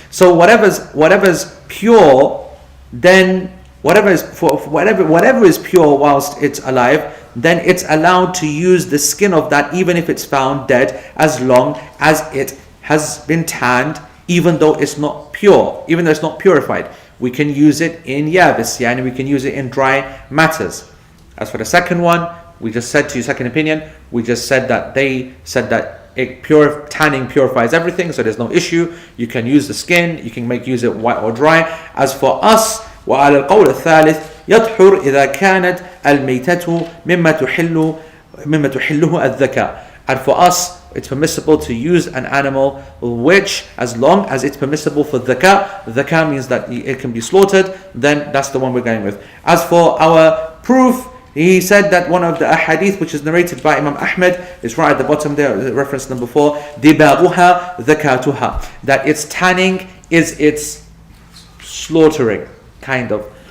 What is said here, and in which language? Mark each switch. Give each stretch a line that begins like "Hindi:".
English: So whatever's pure, then whatever is pure whilst it's alive, then it's allowed to use the skin of that even if it's found dead, as long as it has been tanned, even though it's not pure, even though it's not purified. We can use it in yabis, and we can use it in dry matters. As for the second one, we just said to you, second opinion, we just said that they said that tanning purifies everything, so there's no issue. You can use the skin, you can use it white or dry. As for us,
Arabic: وعلى القول الثالث يطهر إذا كانت الميتة مما تحله الذكاء.
English: And for us, it's permissible to use an animal which, as long as it's permissible for dhaka means that it can be slaughtered, then that's the one we're going with. As for our proof, he said that one of the ahadith which is narrated by Imam Ahmed is right at the bottom there, reference number 4,
Arabic: دِبَاغُهَا ذَكَاتُهَا,
English: that its tanning is its slaughtering, kind of.